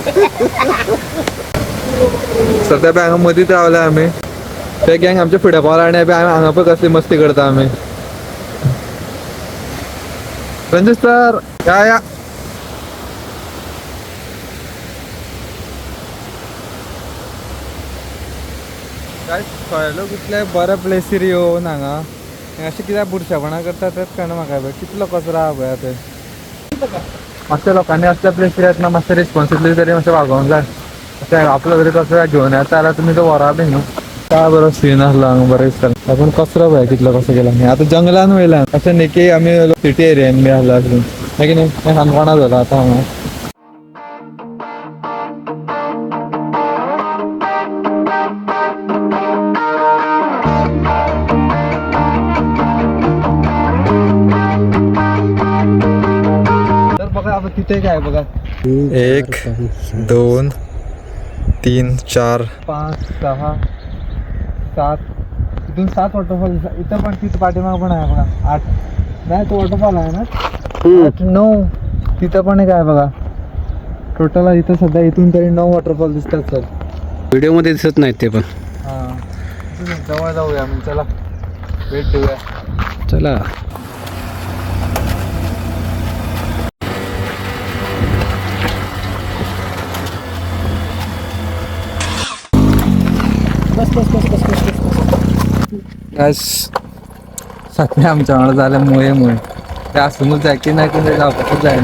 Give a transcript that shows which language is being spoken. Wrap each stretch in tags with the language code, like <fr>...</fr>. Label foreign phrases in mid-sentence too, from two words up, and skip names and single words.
<kok>सध्या बँक मध्ये रावल्या आम्ही ते गँग आमच्या फुड्या पावला आणि आम्ही हांगा पण कसली मस्ती करता आम्ही. रणजित सर या काय कळलो कितले बरे प्लेसीर येवन हांगा अशें कित्याक बुरशेपणां करता तेच कळना म्हाका पळय. कितलो कचरो आहा पळय ते. मातशे लोकांनी असल्या प्लेसीर येतना मातशें रिस्पॉन्सिबिलिटी तरी मातशें वागोवंक जाय. अशें आपलो तरी कचरो घेवन येता जाल्यार तुमी तो व्हरा बी न्हू. काय बरो सीन आसलो हांगा बरें दिसतालें. पूण कचरो पळय कितलो कसो केला. आतां जंगलान वयल्यान अशें न्ही की आमी</kok> <en>city area</en> <kok>बी आसला आसून मागीर न्ही काणकोणा जाला आतां हांगा.</kok> <mr>तिथे काय बघा 1 2 3 4 5 6 7 इथून 7 वॉटरफॉल इथं पण तिथं पाठीमाग पण आहे बघा 8 नाही तो वॉटरफॉल आहे ना 8 9 तिथं पण एक आहे बघा. टोटल इथं सध्या इथून तरी 9 वॉटरफॉल दिसतात सर. व्हिडिओ मध्ये दिसत नाहीत ते पण. हां जवळ जाऊया मग चला भेट देऊया चला.</mr> <kok>सध्या आमच्या वांगडा झाल्या मुळे ते आसूनच जाय की नाही की जावपाकूच जाय.</kok>